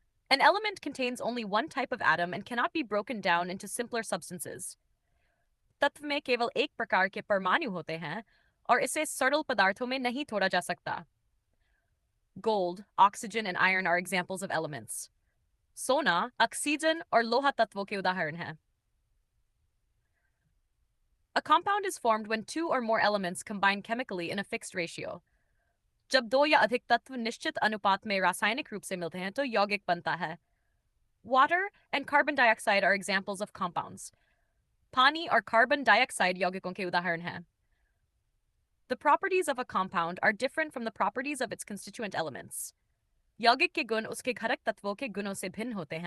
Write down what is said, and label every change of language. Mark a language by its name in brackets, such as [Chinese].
[English] An element contains only one type of atom and cannot be broken down into simpler substances. [Hindi] तत्व में केवल एक प्रकार के परमाणु होते हैं और इसे सरल पदार्थों में नहीं तोड़ा जा सकता. [English] Gold, oxygen, and iron are examples of elements. [Hindi] सोना, ऑक्सीजन और लोहा तत्वों के उदाहरण हैं. [English] A compound is formed when two or more elements combine chemically in a fixed ratio. [Hindi] जब दो या अधिक तत्व निश्चित अनुपात में रासायनिक रूप से मिलते हैं तो यौगिक बनता है. [English] Water and carbon dioxide are examples of compounds. [Hindi] पानी और कार्बन डाइऑक्साइड यौगिकों के उदाहरण हैं. [English] The properties of a compound are different from the properties of its constituent elements. [Hindi] यौगिक के गुण उसके घटक तत्वों के गुणों से भिन्न होते हैं.